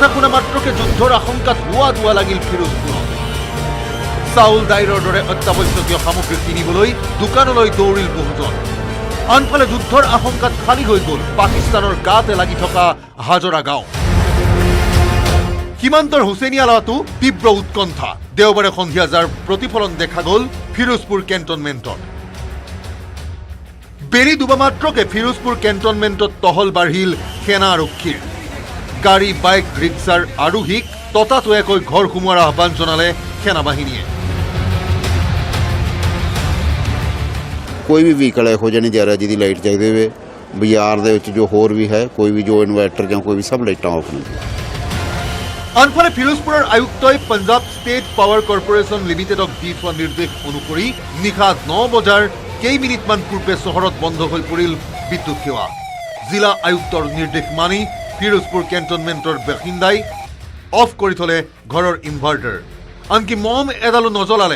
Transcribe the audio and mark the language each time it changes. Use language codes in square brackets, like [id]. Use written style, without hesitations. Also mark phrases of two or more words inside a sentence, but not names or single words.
[as] শুনা মাত্ৰকে যুদ্ধৰ আশংকাত হোৱা দোৱা লাগিল ফিৰোজপুৰত চাউল দাইলৰ দৰে অত্যাৱশ্যকীয় সামগ্ৰী কিনিবলৈ দোকানলৈ দৌৰিল বহুজন আনফালে যুদ্ধৰ আশংকাত খালী হৈ গ'ল পাকিস্তানৰ গাতে লাগি থকা হাজৰা গাঁও সীমান্তৰ হুছেইনিয়ালাটো তীব্ৰ উৎকণ্ঠা দেওবাৰে সন্ধিয়া যাৰ প্ৰতিফলন দেখা গ'ল ফিৰোজপুৰ কেন্টনমেণ্টত বেৰি দুবা মাত্ৰকে ফিৰোজপুৰ কেন্টনমেণ্টত টহল বাঢ়িল সেনা আৰক্ষীৰ গাড়ী বাইক ৰিক্সাৰ আৰোহীক ততাতৈয়াকৈ ঘৰ সোমোৱাৰ আহ্বান জনালে সেনাবাহিনীয়ে [pa] ਕੋਈ ਵੀ ਵਹੀਕਲ ਇਹੋ ਜਿਹਾ ਨਹੀਂ ਜਾ ਰਿਹਾ ਜਿਹਦੀ ਲਾਈਟ ਚਾਹੀਦੀ ਹੋਵੇ ਬਾਜ਼ਾਰ ਦੇ ਵਿੱਚ ਜੋ ਹੋਰ ਵੀ ਹੈ ਕੋਈ ਵੀ ਜੋ ਇਨਵਰਟਰ ਜਾਂ ਕੋਈ ਵੀ ਸਭ ਲਾਈਟਾਂ ਆਫ ਨੇ [as] আনফালে ফিৰোজপুৰৰ আয়ুক্তই পঞ্জাব ষ্টেট পাৱাৰ কৰ্পোৰেশ্যন লিমিটেডক দি থোৱা নিৰ্দেশ অনুসৰি নিশা 9 বজাৰ কেইমিনিটমান পূৰ্বে চহৰত বন্ধ হৈ পৰিল বিদ্যুৎ সেৱা জিলা আয়ুক্তৰ নিৰ্দেশ মানি ফিৰোজপুৰ কেন্টনমেণ্টৰ বাসিন্দাই অফ কৰি থলে ঘৰৰ ইনভাৰ্টাৰ আনকি মম এডালো নজ্বলালে